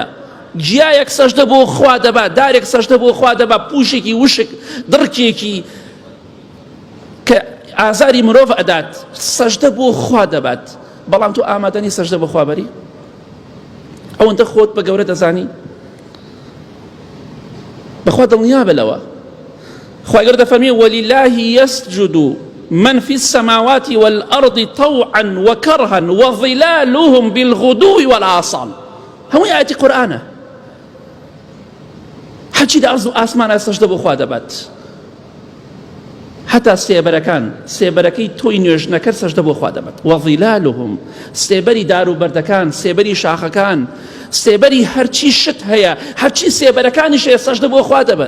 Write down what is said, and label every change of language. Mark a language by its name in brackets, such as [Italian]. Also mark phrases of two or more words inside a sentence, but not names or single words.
[Central Kurdish] گیایەک سەجدە بۆ خوا دەبات، دارێک سەجدە بۆ خوا دەبات، پوشێکی وشک، دڕکێکی کە ئازاری مرۆڤ ئەدات سەجدە بۆ خوا دەبات. بەڵام تۆ ئامادەنی سەجدە بۆ خوا بەری؟ ئەوەندە خۆت بە گەورە دەزانی؟ بەخوا دڵنیا بە لەوە. خوای گەورە دەفەرمێ [Arabic] وەلیلاه یەسجد من في السماوات والأرض طوعا وكرها وظلالهم بالغدو والآصال. [Central Kurdish] هەمووی ئاەتی قورئانە. هەرچی لە ئەرز و ئاسمانە سەجدە بۆ خوا دەبات. حتا سێبەرەکەی تۆی نوێژنەکە سەجدە بۆ خوا دەبات. وظلالهم، سێبەری دار و بەردەکان، سێبەری شاخەکان، سێبەری هەرچی شت هەیە، هەرچی سێبەرەکانیش هەیە سەجدە بۆ خوا دەبن.